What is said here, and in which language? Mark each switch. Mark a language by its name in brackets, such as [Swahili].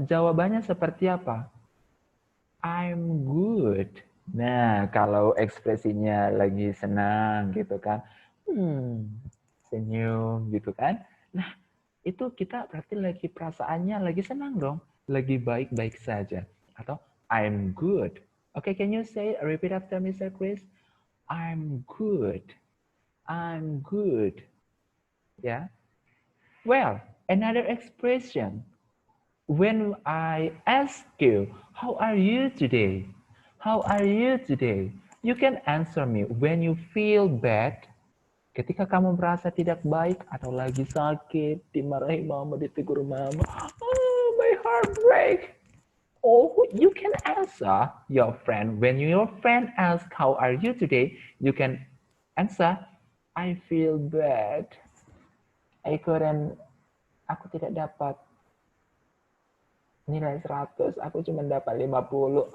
[Indonesian] Jawabannya seperti apa? [English] I'm good. [Indonesian] Nah, kalau ekspresinya lagi senang gitu kan, senyum gitu kan. Nah, itu kita berarti lagi perasaannya lagi senang dong, lagi baik-baik saja. [English] Atau I'm good. Okay, can you say, repeat after Mr. Chris? I'm good. I'm good. Yeah. Well, another expression. When I ask you, how are you today? How are you today? You can answer me when you feel bad. [Indonesian] Ketika kamu merasa tidak baik atau lagi sakit, dimarahi mama, ditegur mama, [English] oh my heart break. Oh, you can answer your friend. When your friend asks, how are you today? You can answer, I feel bad. [Indonesian] Aku tidak dapat nilai 100, aku cuma dapat 50.